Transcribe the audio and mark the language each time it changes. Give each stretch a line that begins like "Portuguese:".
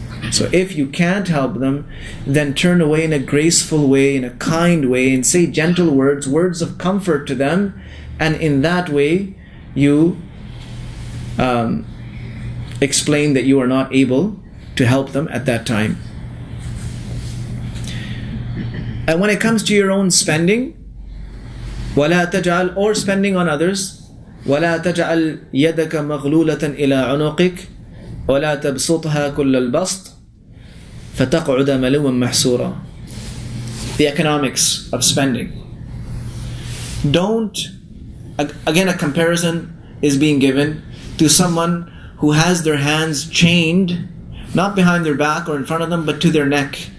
English: So if you can't help them, then turn away in a graceful way, in a kind way, and say gentle words, words of comfort to them, and in that way you explain that you are not able to help them at that time. And when it comes to your own spending,
Arabic: وَلَا تَجْعَلْ,
English: or spending on others,
Arabic: وَلَا تَجْعَلْ يَدَكَ مَغْلُولَةً إِلَىٰ عُنُقِكَ وَلَا تَبْسُطْهَا كُلَّ الْبَسْطِ فَتَقْعُدَ مَلُومًا مَحْسُورًا.
English: The economics of spending. Don't, again a comparison is being given to someone who has their hands chained, not behind their back or in front of them, but to their neck.